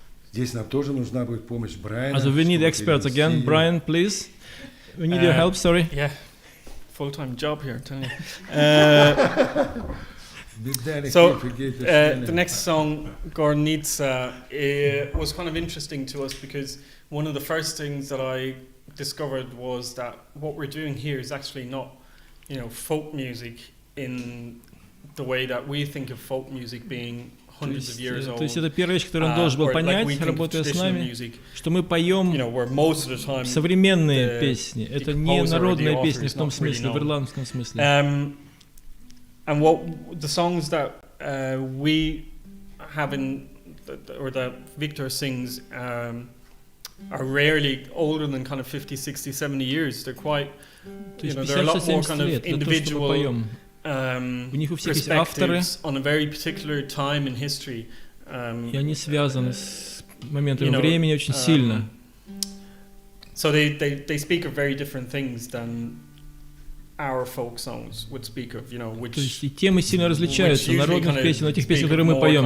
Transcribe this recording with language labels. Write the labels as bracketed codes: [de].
[ru] Здесь нам тоже нужна будет помощь Брайана. [en] Also we need [ru] чтобы [en] experts [ru] перевести [en] again. [ru] ее. [en] Brian, please. We need your help, sorry. Yeah, full-time job here, tell you. So the next song, Gornitsa, was kind of interesting to us because one of the first things that I discovered was that what we're doing here is actually not, folk music in the way that we think of folk music being hundreds of years old. [ru] То есть это первая вещь, которую он должен был понять, работая с нами, что мы поем современные песни. Это не народные песни в том смысле, в ирландском смысле. [en] And what the songs that we have or that Victor sings are rarely older than kind of 50, 60, 70 years. They're quite, they're a lot more kind of individual perspectives on a very particular time in history. [ru] И они связаны с моментом времени очень сильно. [en] So they speak of very different things than our folk songs would speak of, which. [ru] То есть и темы сильно различаются народных песен, от тех песен, которые мы поем.